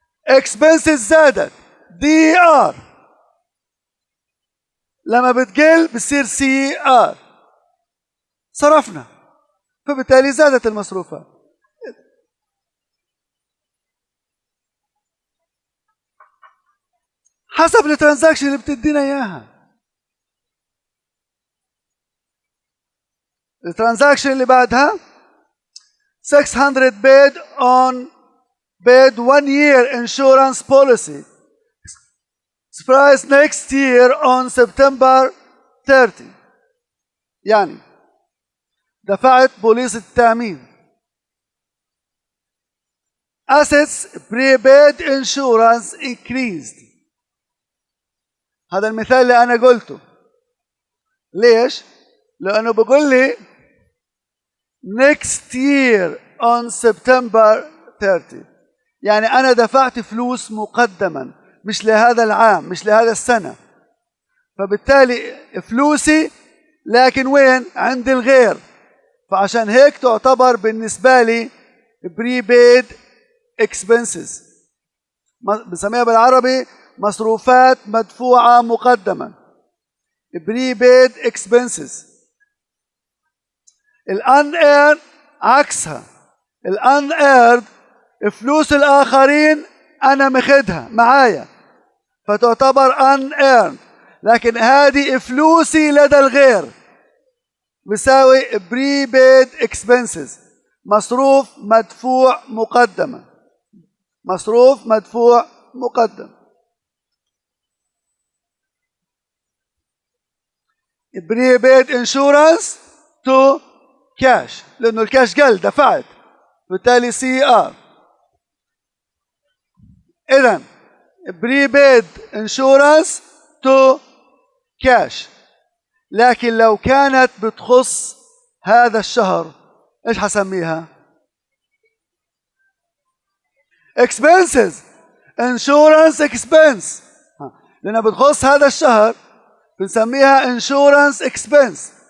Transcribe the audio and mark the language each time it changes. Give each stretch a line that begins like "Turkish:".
Arabic: expenses زادت DR لما بتقل بتصير CR. صرفنا فبالتالي زادت المصروفات. حسب الترانزاكشن اللي بتدينا اياها. الترانزاكشن اللي بعدها
English: 600 paid 1 year insurance policy price next year on September 30.
Arabic: يعني دفعت بوليس التأمين.
English: assets prepaid insurance increased.
Arabic: هذا المثال اللي أنا قلته. ليش؟ لأنه بقول لي
English: next year on September 30.
Arabic: يعني أنا دفعت فلوس مقدما مش لهذا العام مش لهذا السنة. فبالتالي فلوسي لكن وين؟ عند الغير. فعشان هيك تعتبر بالنسبة لي prepaid expenses. بنسميها بالعربي مصروفات مدفوعة مقدما.
English: prepaid expenses.
Arabic: unearned عكسها. unearned فلوس الآخرين أنا مخدها معايا فتعتبر unearned. لكن هذه فلوسي لدى الغير بيساوي prepaid expenses. مصروف مدفوع مقدما. مصروف مدفوع مقدم.
English: prepaid insurance to cash
Arabic: لأنه الكاش قل دفعت بالتالي CR.
English: إذن prepaid insurance to cash.
Arabic: لكن لو كانت بتخص هذا الشهر إيش حسميها؟ expenses insurance expense. لأنها بتخص هذا الشهر بنسميها insurance expense.